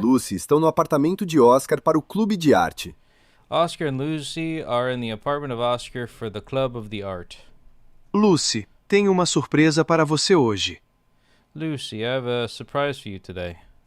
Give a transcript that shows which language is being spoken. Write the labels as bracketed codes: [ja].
[pt] Lucy estão no apartamento de Oscar para o clube de arte. [en] Oscar and Lucy are in the apartment of Oscar for the Club of the Art. [pt] Lucy, tenho uma surpresa para você hoje. [en] Lucy, I have a surprise for you today.